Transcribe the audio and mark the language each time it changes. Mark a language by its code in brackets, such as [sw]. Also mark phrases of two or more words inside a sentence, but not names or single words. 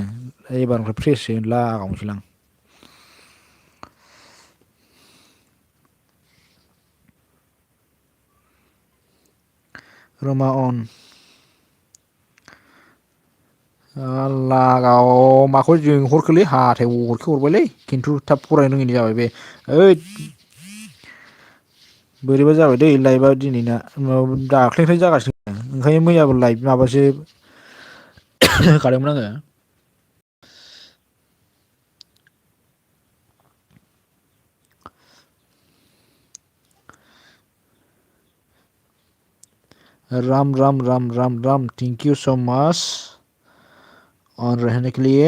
[brx] एबारनिफ्राय फ्रेससो लागावनोसैलां। रोमा अन लागाव माखौ जोंहरखोलै हाथाय अरखो हरबायलै खिन्थु थाब फरायनो रोङिनि जाबाय बे। ओइ बोरैबा जाबाय दै लाइभआ दिनैना दाख्लैनिफ्राय जागासिनो ओंखायनो मैयाबो लाइभ माबासो होखादोंमोन आङो। [hi] राम राम राम राम राम [en] thank you so much on [hi] रहने के लिए।